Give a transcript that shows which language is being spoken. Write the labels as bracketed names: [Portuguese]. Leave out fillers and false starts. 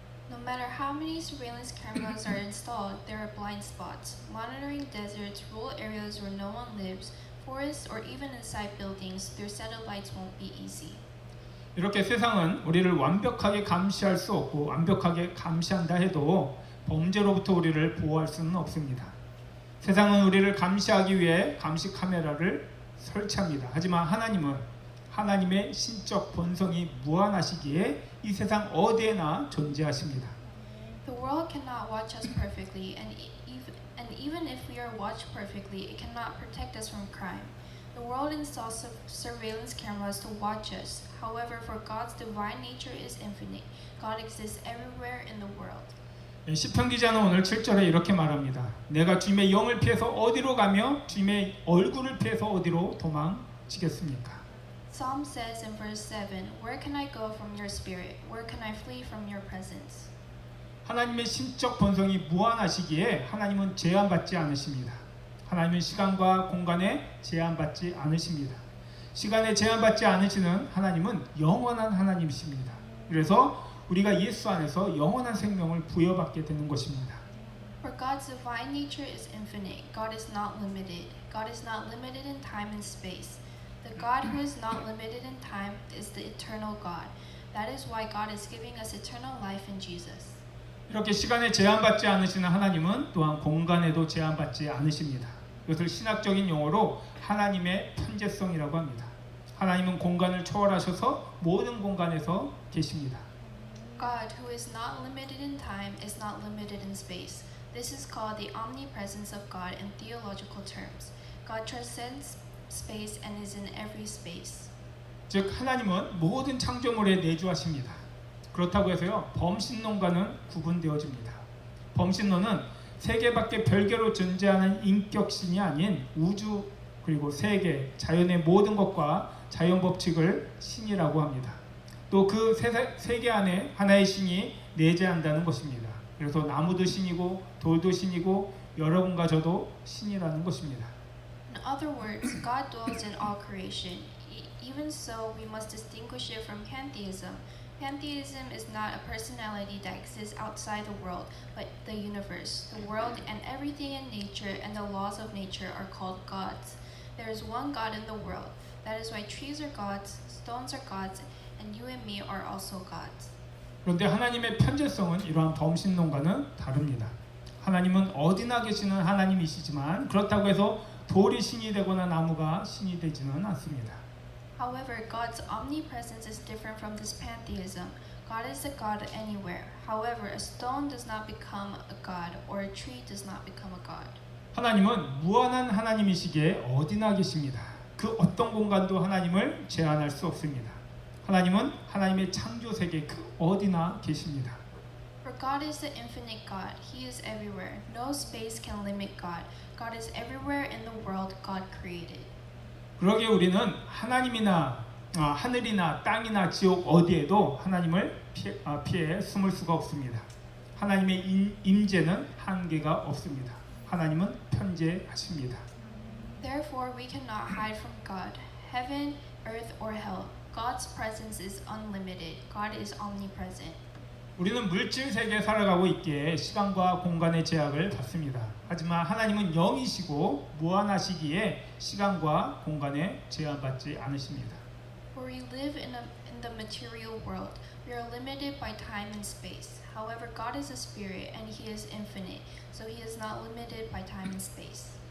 [English] No matter how many surveillance cameras are installed, there are blind spots. Monitoring deserts, rural areas where no one lives, forests, or even inside buildings through satellites won't be easy. [Korean] 이렇게 세상은 우리를 완벽하게 감시할 수 없고 완벽하게 감시한다 해도 범죄로부터 우리를 보호할 수는 없습니다. 세상은 우리를 감시하기 위해 감시 카메라를 설치합니다. 하지만 하나님은 하나님의 신적 본성이 무한하시기에 이 세상 어디에나 존재하십니다. [English] The world cannot watch us perfectly, and even if we are watched perfectly, it cannot protect us from crime. The world installs surveillance cameras to watch us. However, for God's divine nature is infinite. God exists everywhere in the world. [Korean] 시편 기자는 오늘 7절에 이렇게 말합니다. 내가 주님의 영을 피해서 어디로 가며 주님의 얼굴을 피해서 어디로 도망치겠습니까? [English] Psalm says in verse 7, Where can I go from your spirit? Where can I flee from your presence? [Korean] 하나님의 신적 본성이 무한하시기에 하나님은 제한받지 않으십니다. 하나님은 시간과 공간에 제한받지 않으십니다. 시간에 제한받지 않으시는 하나님은 영원한 하나님이십니다. 그래서 우리가 예수 안에서 영원한 생명을 부여받게 되는 것입니다. [English] For God's divine nature is infinite. God is not limited. God is not limited in time and space. The God who is not limited in time is the eternal God. That is why God is giving us eternal life in Jesus. [Korean] 이렇게 시간에 제한받지 않으시는 하나님은 또한 공간에도 제한받지 않으십니다. 이것을 신학적인 용어로 하나님의 편재성이라고 합니다. 하나님은 공간을 초월하셔서 모든 공간에서 계십니다. [English] God, who is not limited in time, is not limited in space. This is called the omnipresence of God in theological terms. God transcends space and is in every space. [Korean] 즉 하나님은 모든 창조물에 내주하십니다. 그렇다고 해서요 범신론과는 구분되어집니다. 범신론은 세계밖에 별개로 존재하는 인격신이 아닌 우주 그리고 세계, 자연의 모든 것과 자연 법칙을 신이라고 합니다. 또 그 세계 안에 하나의 신이 내재한다는 것입니다. 그래서 나무도 신이고 돌도 신이고 여러분과 저도 신이라는 것입니다. [English] In other words, God dwells in all creation. Even so, we must distinguish it from pantheism. Pantheism is not a personality that exists outside the world, but the universe. The world and everything in nature and the laws of nature are called gods. There is one God in the world. That is why trees are gods, stones are gods, and you and me are also gods. [Korean] 그런데 하나님의 편재성은 이러한 범신론과는 다릅니다. 하나님은 어디나 계시는 하나님이시지만 그렇다고 해서 돌이 신이 되거나 나무가 신이 되지는 않습니다. [English] However, God's omnipresence is different from this pantheism. God is a God anywhere. However, a stone does not become a God, or a tree does not become a God. [Korean] 하나님은 무한한 하나님이시기에 어디나 계십니다. 그 어떤 공간도 하나님을 제한할 수 없습니다. 하나님은 하나님의 창조 세계 그 어디나 계십니다. [English] For God is the infinite God. He is everywhere. No space can limit God. God is everywhere in the world God created. [Korean] 그러기에 우리는 하나님이나 하늘이나 땅이나 지옥 어디에도 하나님을 피해 숨을 수가 없습니다. 하나님의 임재는 한계가 없습니다. 하나님은 편재하십니다. [English] Therefore, we cannot hide from God. Heaven, earth, or hell. God's presence is unlimited. God is omnipresent. [Korean] 우리는 물질 세계에 살아가고 있기에 시간과 공간의 제약을 받습니다. 하지만 하나님은 영이시고 무한하시기에 시간과 공간에 제한받지 않으십니다. [English] For we live in the material world. We are limited by time and space. However, God is a spirit and He is infinite, so He is not limited by time and space.